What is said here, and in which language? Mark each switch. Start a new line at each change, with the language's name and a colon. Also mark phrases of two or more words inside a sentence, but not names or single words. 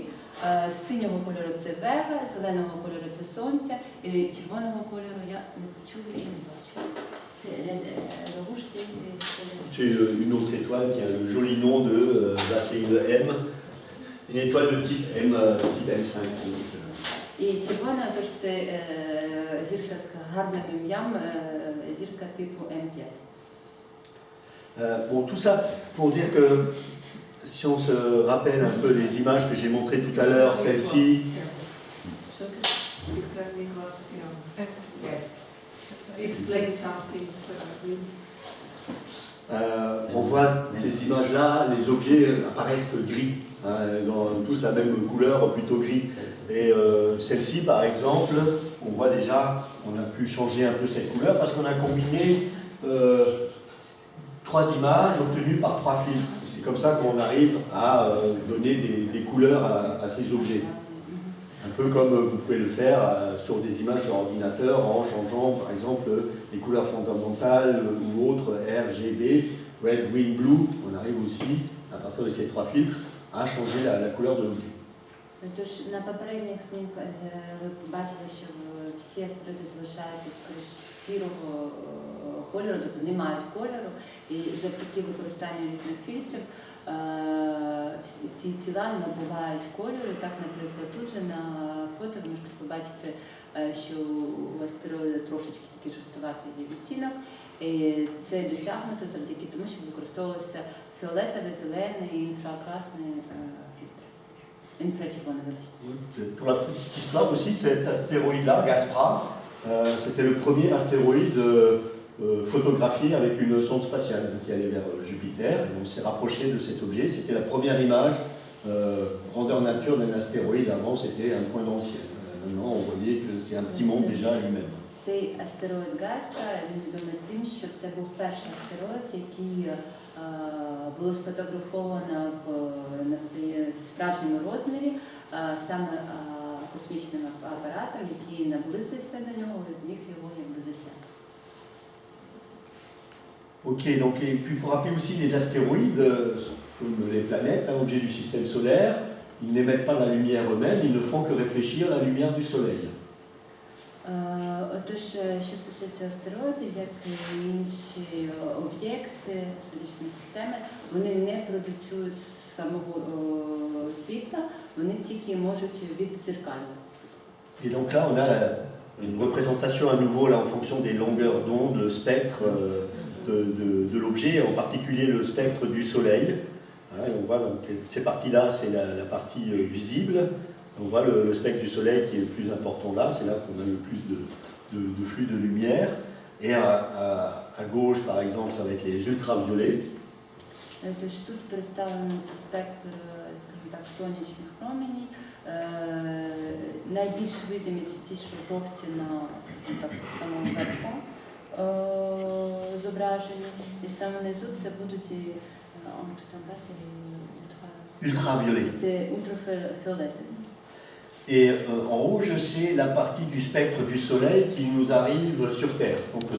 Ukrainian: Синього кольору це Вега, зеленого кольору це Сонце, і червоного кольору я не почула і не бачу.
French: Le rouge, c'est une autre étoile qui a le joli nom de, là c'est une M, une étoile de type M, type M5.
Ukrainian: І червона, тож це зірка з гарним ім'ям, зірка типу М5.
French: Bon, tout ça pour dire que si on se rappelle un peu les images que j'ai montrées tout à l'heure, celle-ci,
English: Yes. Explain something.
French: on voit ces images-là, les objets apparaissent gris, hein, ils ont tous la même couleur, plutôt gris. Et celle-ci, par exemple, on voit déjà, on a pu changer un peu cette couleur parce qu'on a combiné 3 images obtenues par 3 filtres. C'est comme ça qu'on arrive à donner des couleurs à ces objets. Un peu comme vous pouvez le faire sur des images sur ordinateur en changeant par exemple les couleurs fondamentales ou autres RGB,
English: Red, Green, Blue.
French: On arrive aussi, à partir de ces 3 filtres, à changer la couleur de l'objet.
Ukrainian: Тож на попередніх снімках ви бачили, що всі астероїди залишаються скоріш сірого кольору, тобто не мають кольору, і завдяки використанню різних фільтрів ці тіла набувають кольору. І так, наприклад, тут же на фото ви можете побачити, що у астероїда трошечки такий жовтуватий відтінок. І це досягнуто завдяки тому, що використовувалося фіолетовий, зелений і інфракрасний фільтр.
French: Pour la petite histoire aussi, cet astéroïde-là, Gaspra, c'était le premier astéroïde photographié avec une sonde spatiale qui allait vers Jupiter. Et on s'est rapproché de cet objet. C'était la première image grandeur nature d'un astéroïde. Avant, c'était un point dans le ciel. Maintenant, on voyait que c'est un petit monde déjà lui-même.
Ukrainian: Цей астероїд Гаспра, він відомий тим, що це був перший астероїд, який було сфотографовано на справжньому розмірі саме космічним апаратом, який наблизився до нього і зміг його якби засняти.
French: Ok, donc, et puis pour rappeler aussi les astéroïdes, comme les planètes, un objet du système solaire, ils n'émettent pas la lumière eux-mêmes, ils ne font que réfléchir la lumière du soleil.
Ukrainian: Отож, що стосується астероїдів, як і інші об'єкти сонячної системи, вони не продуцюють самого світла, вони тільки можуть віддзеркалювати світло.
French: Et donc là, on a une représentation à nouveau là, en fonction des longueurs d'onde, le spectre de l'objet, en particulier le spectre du soleil. Hein, et on voit donc ces parties-là, c'est la partie visible. On voit le spectre du soleil qui est le plus important là, c'est là qu'on a le plus de flux de lumière. Et à gauche, par exemple, ça va être les ultraviolets.
Ukrainian: Тож тут представлений цей спектр, скажімо так, сонячних променів. Найбільш видимі це ті, що жовті на, скажімо так, самому верху зображені. І саме внизу це будуть
French: Ultraviolets.
Ukrainian: Це ультрафіолетові.
French: Et en rouge, c'est la partie du spectre du soleil qui nous arrive sur Terre. Donc,